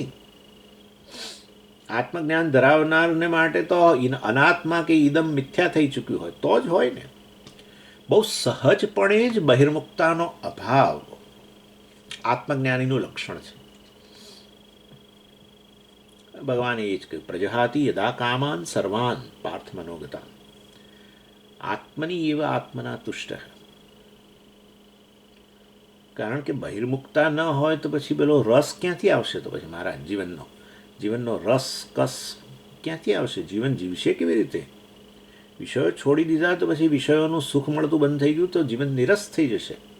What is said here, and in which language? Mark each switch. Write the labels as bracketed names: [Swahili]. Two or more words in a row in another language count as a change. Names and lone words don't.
[Gujarati] આત્મજ્ઞાન ધરાવનારને માટે તો અનાત્મા કે ઇદમ મિથ્યા થઈ ચૂક્યું હોય તો જ હોય ને. બહુ સહજપણે જ બહિર્મુક્તાનો અભાવ આત્મજ્ઞાનીનું લક્ષણ છે. ભગવાને એ જ કહ્યું, [Sanskrit] પ્રજહાતિ યદા કામાન સર્વાન પાર્થ મનોગતાન આત્મની એવા આત્મના તુષ્ટ. [Gujarati] કારણ કે બહિર્મુક્તા ન હોય તો પછી પેલો રસ ક્યાંથી આવશે? તો પછી મારા જીવનનો રસ કસ ક્યાંથી આવશે? જીવન જીવશે કેવી રીતે? વિષયો છોડી દીધા તો પછી વિષયોનું સુખ મળતું બંધ થઈ ગયું તો જીવન નિરસ થઈ જશે.